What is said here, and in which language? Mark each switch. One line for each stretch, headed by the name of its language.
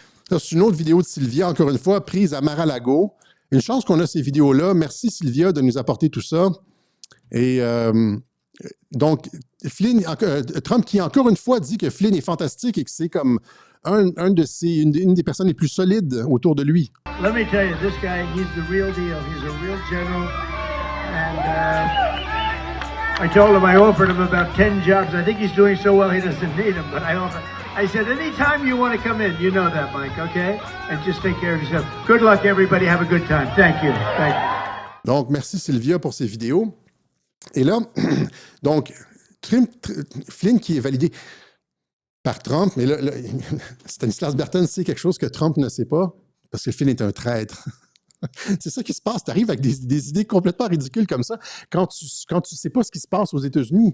French: C'est une autre vidéo de Sylvia, encore une fois, prise à Mar-a-Lago. Une chance qu'on a ces vidéos-là. Merci, Sylvia, de nous apporter tout ça. Et donc, Trump qui, encore une fois, dit que Flynn est fantastique et que c'est comme une des personnes les plus solides autour de lui.
English: Let me tell you, this guy, he's the real deal. He's a real general. And I told him I offered him about 10 jobs. I think he's doing so well he doesn't need them, but I said, anytime you want to come in, you know that, Mike, okay? And just take care of yourself. Good luck, everybody. Have a good time. Thank you. Thank you.
French: Donc, merci Sylvia pour ces vidéos. Et là, donc, Flynn qui est validé par Trump, mais là Stanislas Berton sait quelque chose que Trump ne sait pas. parce que Flynn est un traître. C'est ça qui se passe. Tu arrives avec des idées complètement ridicules comme ça quand tu sais pas ce qui se passe aux États-Unis.